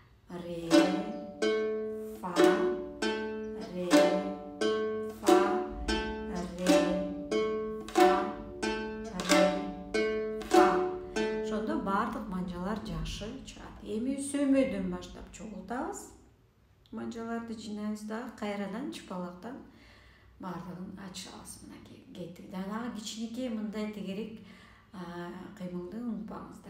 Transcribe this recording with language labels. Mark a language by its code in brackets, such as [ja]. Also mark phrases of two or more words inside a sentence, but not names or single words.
[ky] ре, фа, ре, фа, ре, фа, ре, фа. Ошондо бардык манжалар жакшы чыгат. Эми сөмөдөн баштап чогултабыз. Манжаларды жинайбыз дагы кайрадан чыпалактан бардыгын ачабыз. Мынакей кеттик. Дагы кичинекей мындай тегерек кыймылды унутпаңыздар.